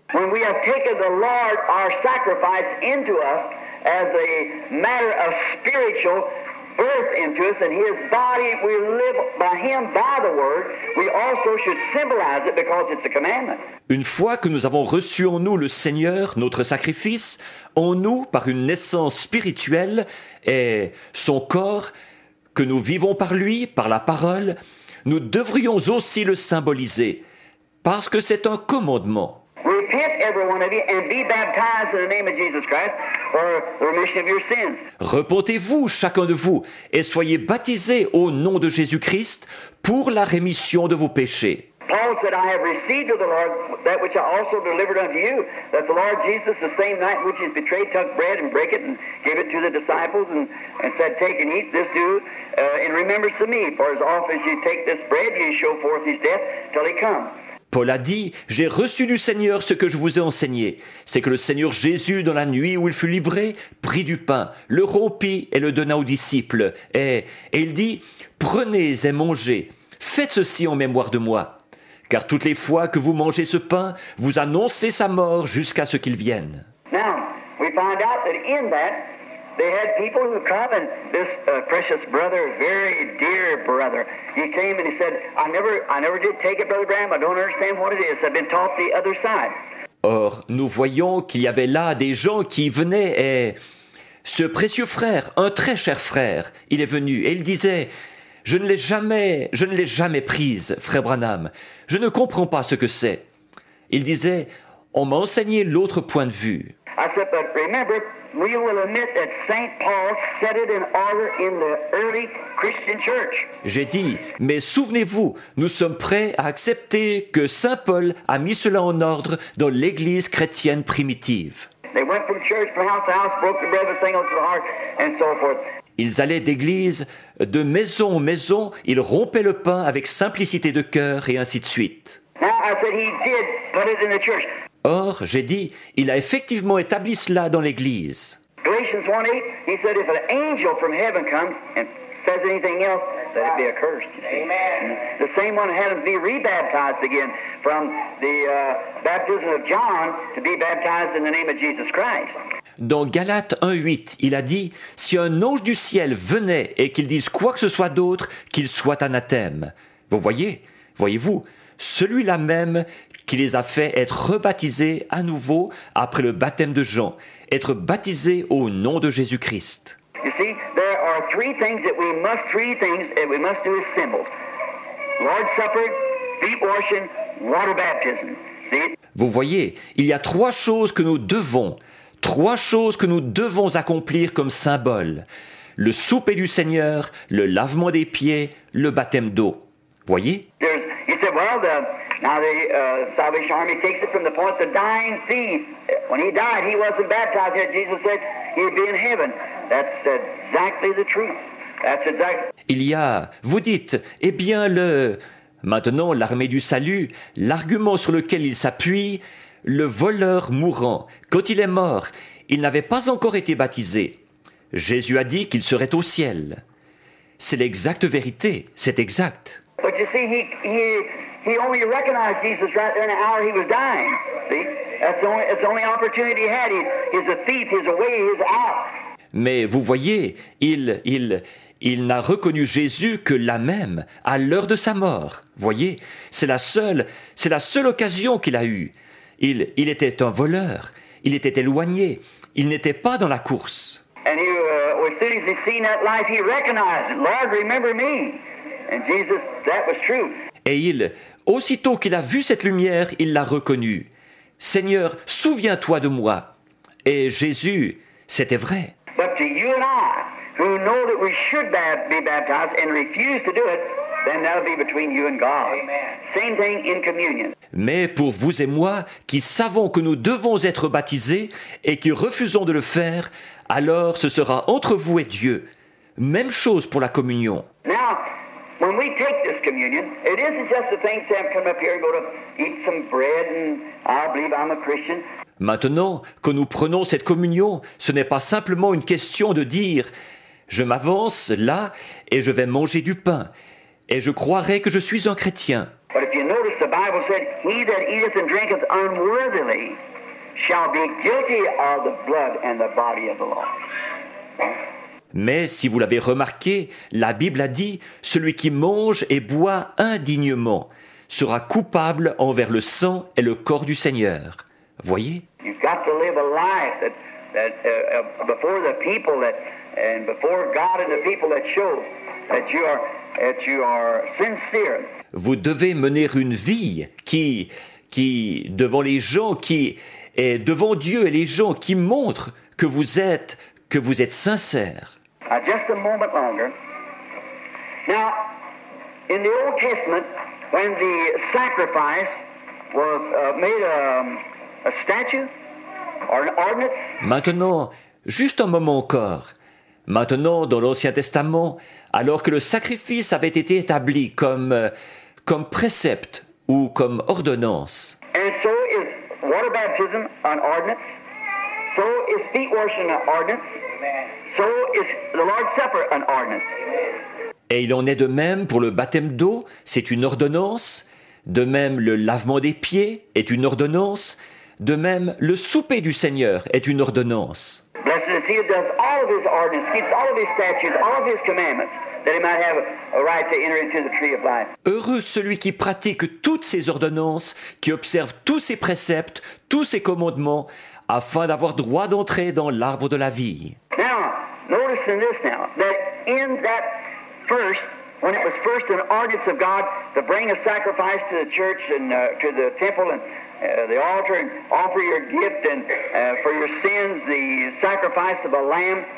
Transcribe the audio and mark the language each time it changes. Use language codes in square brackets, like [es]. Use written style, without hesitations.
[en] When we have taken the Lord, our sacrifice, into us as a matter of spiritual birth into us, and His body, we live by Him, by the Word, we also should symbolize it because it's a commandment. [fr] Une fois que nous avons reçu en nous le Seigneur, notre sacrifice, en nous, par une naissance spirituelle, et son corps, que nous vivons par lui, par la parole, nous devrions aussi le symboliser, parce que c'est un commandement. [en] Repent, every one of you, and be baptized in the name of Jesus Christ for the remission of your sins. [fr] Repentez-vous, chacun de vous, et soyez baptisés au nom de Jésus-Christ pour la rémission de vos péchés. [en] Paul said, I have received of the Lord that which I also delivered unto you, that the Lord Jesus, the same night which he was betrayed, took bread and brake it and gave it to the disciples and said, take and eat, this do in remembrance of me. For as often as you take this bread, you show forth his death till he comes. [fr] Paul a dit, « J'ai reçu du Seigneur ce que je vous ai enseigné. C'est que le Seigneur Jésus, dans la nuit où il fut livré, prit du pain, le rompit et le donna aux disciples. Et il dit, « Prenez et mangez, faites ceci en mémoire de moi. Car toutes les fois que vous mangez ce pain, vous annoncez sa mort jusqu'à ce qu'il vienne. » [en] Now, we find out that in that, they had people who come, and this precious brother, very dear brother, he came and he said, I never did take it, Brother Branham. I don't understand what it is. I've been taught the other side. [fr] Or, nous voyons qu'il y avait là des gens qui venaient et ce précieux frère, un très cher frère, il est venu et il disait, je ne l'ai jamais prise, frère Branham. Je ne comprends pas ce que c'est. Il disait, on m'a enseigné l'autre point de vue. [en] I said, but remember, we will admit that St. Paul set it in order in the early Christian church. [fr] J'ai dit, mais souvenez-vous, nous sommes prêts à accepter que Saint Paul a mis cela en ordre dans l'Église chrétienne primitive. [en] They went from church from house to house, broke the bread with singles to the heart, and so forth. [fr] Ils allaient d'église, de maison en maison, ils rompaient le pain avec simplicité de cœur et ainsi de suite. [en] Now, I said he did put it in the church. [fr] Or, j'ai dit, il a effectivement établi cela dans l'Église. [en] Galatians 1:8, he said, if an angel from heaven comes and says anything else, let it be accursed. You see. Amen. The same one had him be rebaptized again from the baptism of John to be baptized in the name of Jesus Christ. [fr] Dans Galates 1:8, il a dit, si un ange du ciel venait et qu'il dise quoi que ce soit d'autre, qu'il soit anathème. Vous voyez-vous, celui-là même qui les a fait être rebaptisés à nouveau après le baptême de Jean, être baptisés au nom de Jésus-Christ. [en] You see, there are three things that we must do as symbols. Lord's Supper, feet washing, water baptism. See? [fr] Vous voyez, il y a trois choses que nous devons accomplir comme symbole. Le souper du Seigneur, le lavement des pieds, le baptême d'eau. Voyez? [en] You said, well, now the Salvation Army takes it from the point the dying thief, when he died, he wasn't baptized yet. Jesus said he'd be in heaven. That's exactly the truth. That's exactly. [fr] Vous dites, eh bien maintenant l'armée du salut, l'argument sur lequel il s'appuie, le voleur mourant, quand il est mort, il n'avait pas encore été baptisé. Jésus a dit qu'il serait au ciel. C'est l'exacte vérité, c'est exact. [en] But you see, he only recognized Jesus right there in the hour he was dying. See, that's the only opportunity he had. He's a thief. He's away. He's out. [fr] Mais vous voyez, il n'a reconnu Jésus que là même, à l'heure de sa mort. Voyez, c'est la seule occasion qu'il a eue. Il était un voleur. Il était éloigné. Il n'était pas dans la course. [en] And as soon as he seen that life, he recognized it. Lord, remember me. And Jesus, that was true. [fr] Et aussitôt qu'il a vu cette lumière, il l'a reconnue. Seigneur, souviens-toi de moi. Et Jésus, c'était vrai. [en] But to you and I, who know that we should be baptized and refuse to do it, then that'll be between you and God. Amen. Same thing in communion. [fr] Mais pour vous et moi, qui savons que nous devons être baptisés et qui refusons de le faire, alors ce sera entre vous et Dieu. Même chose pour la communion. [en] Now, when we take this communion, it isn't just the thing to come up here and go to eat some bread and I believe I'm a Christian. [fr] Maintenant, quand nous prenons cette communion, ce n'est pas simplement une question de dire « je m'avance là et je vais manger du pain et je croirai que je suis un chrétien ». [en] But if you notice, the Bible said, "He that eateth and drinketh unworthily shall be guilty of the blood and the body of the Lord." [fr] Mais si vous l'avez remarqué, la Bible a dit « celui qui mange et boit indignement sera coupable envers le sang et le corps du Seigneur ». Voyez ? [en] You've got to live a life that before the people and before God and the people that shows that you are sincere. [fr] Vous devez mener une vie qui devant les gens, qui est devant Dieu et les gens, qui montre que vous êtes sincère. [en] Just a moment longer. Now, in the Old Testament, when the sacrifice was made a statue or an ordinance. [fr] Maintenant, juste un moment encore. Maintenant, dans l'Ancien Testament, alors que le sacrifice avait été établi comme précepte ou comme ordonnance. [en] And so is water baptism an ordinance. So is feet washing an ordinance. So is the Lord's Supper an ordinance. [fr] Et il en est de même pour le baptême d'eau, c'est une ordonnance. De même, le lavement des pieds est une ordonnance. De même, le souper du Seigneur est une ordonnance. [en] Blessed is he who does all of his ordinances, keeps all of his statutes, all of his commandments, that he might have a right to enter into the tree of life. [fr] Heureux celui qui pratique toutes ces ordonnances, qui observe tous ses préceptes, tous ses commandements, afin d'avoir droit d'entrer dans l'arbre de la vie. [en] Now, notice in this now, that in that first, when it was first an ordinance of God to bring a sacrifice to the church and to the temple and the altar and offer your gift and for your sins the sacrifice of a lamb.